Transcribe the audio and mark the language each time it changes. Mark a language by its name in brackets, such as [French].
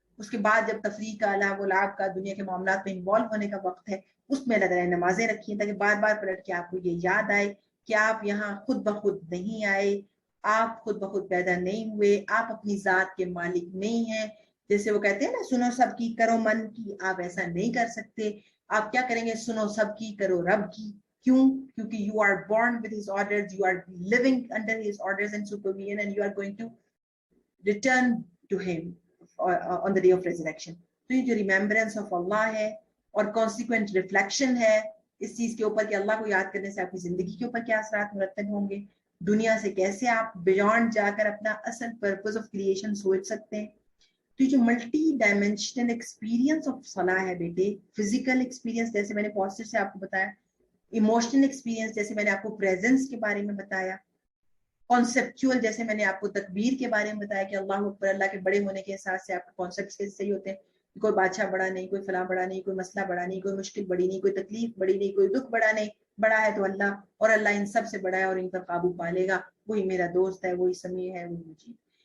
[Urdu] اس کے بعد جب تفریح کا، لعب و لعب کا، دنیا کے معاملات میں انوالو ہونے کا وقت ہے، اس میں اللہ تعالیٰ نے نمازیں رکھی ہیں تاکہ بار بار پلٹ کے آپ کو یہ یاد آئے کہ آپ یہاں خود بخود نہیں آئے، آپ خود بخود پیدا نہیں ہوئے، آپ اپنی ذات کے مالک نہیں ہیں. جیسے وہ کہتے ہیں نا، سنو سب کی کرو من کی، آپ ایسا نہیں کر سکتے. آپ کیا کریں گے، سنو سب کی کرو رب کی. کیوں؟ کیونکہ [English] you are born with his orders, you are living under his orders and supervision, and you are going to return to him on the day of resurrection. [Urdu] تو یہ جو [English] remembrance of Allah [Urdu] ہے اور کانسیکوینٹ ریفلیکشن ہے اس چیز کے اوپر کہ اللہ کو یاد کرنے سے آپ کی زندگی کے اوپر کیا اثرات مرتب ہوں گے، دنیا سے کیسے آپ بیونڈ جا کر اپنا اصل [English] purpose of creation [Urdu] سوچ سکتے ہیں. تو یہ جو [English] multi dimensional experience of صلاح [Urdu] ہے بیٹے، فزیکل ایکسپیرینس جیسے میں نے پوسچر سے آپ کو بتایا، ایموشنل ایکسپیرینس جیسے میں نے آپ کو پریزنس کے بارے میں بتایا، کانسیپچول جیسے میں نے آپ کو تکبیر کے بارے میں بتایا کہ اللہ اکبر، اللہ کے بڑے ہونے کے احساس سے آپ کے کانسیپٹس کیسے صحیح ہوتے ہیں، کوئی بادشاہ بڑا نہیں، کوئی فلاں بڑا نہیں، کوئی مسئلہ بڑا نہیں، کوئی مشکل بڑی نہیں، کوئی تکلیف بڑی نہیں، کوئی دکھ بڑا نہیں، بڑا ہے تو اللہ، اور اللہ ان سب سے بڑا ہے اور ان پر قابو پا لے گا، وہی میرا دوست ہے، وہی سمیع ہے، وہی مجید.